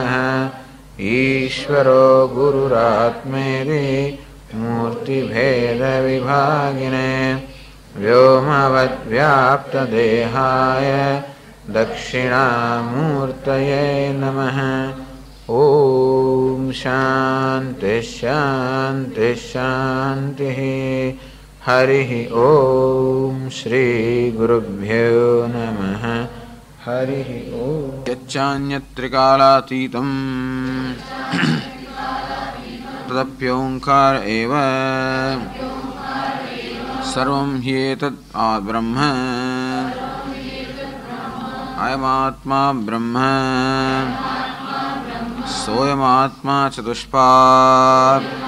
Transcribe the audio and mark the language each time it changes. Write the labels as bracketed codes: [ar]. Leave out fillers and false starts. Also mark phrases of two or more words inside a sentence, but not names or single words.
[sa] ईश्वरो गुरुरात्मेति मूर्तिभेदविभागिने व्योमवद्व्याप्तदेहाय दक्षिणामूर्तये नमः. ओम शांति शांति शांति. हरि ओम श्री गुरुभ्यो नमः. हरिः ओम्। यच्चान्यत्रिकालातीतं तदप्योङ्कार एव सर्वं ह्येतत् ब्रह्म अयमात्मा ब्रह्म सोऽयमात्मा चतुष्पाद